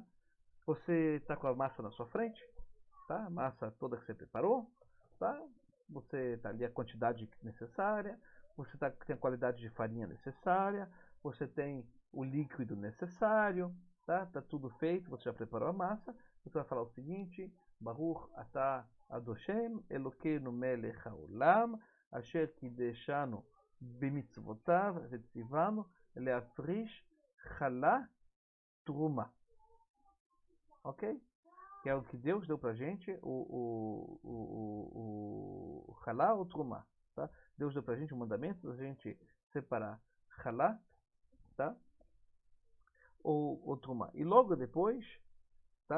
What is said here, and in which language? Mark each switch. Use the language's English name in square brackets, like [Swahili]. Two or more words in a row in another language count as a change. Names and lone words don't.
[Portuguese] Você está com a massa na sua frente, tá? A massa toda que você preparou, tá? Você está ali a quantidade necessária, você tem a qualidade de farinha necessária, você tem o líquido necessário, tá? Tá tudo feito, você já preparou a massa. Você vai falar o seguinte: [Hebrew] ברוך אתה אדושם אלוקינו מלך העולם אשר קדשנו במצוותיו וצוונו להפריש חלה תרומה. [Portuguese] Ok? Que é o que Deus deu pra gente, o halá ou truma, tá? Deus deu pra gente o mandamento da gente separar halá, tá? Ou truma. E logo depois, tá?